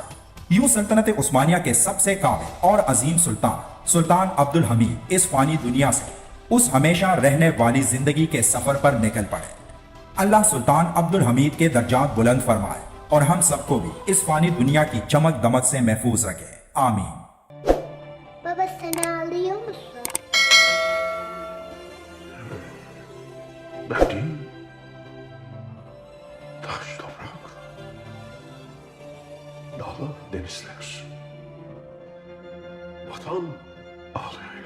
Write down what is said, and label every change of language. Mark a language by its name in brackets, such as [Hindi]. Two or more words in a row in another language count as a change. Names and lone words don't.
[Urdu] یوں سلطنت عثمانیہ کے سب سے قابل اور عظیم سلطان عبدالحمید اس فانی دنیا سے اس ہمیشہ رہنے والی زندگی کے سفر پر نکل پڑے. اللہ سلطان عبدالحمید کے درجات بلند فرمائے اور ہم سب کو بھی اس فانی دنیا کی چمک دمک سے محفوظ رکھے. आमीन। [Turkish] Baba sen ağlıyor musun? Ben değil. Taş, toprak. Dağlar, denizler. Vatan ağlıyor.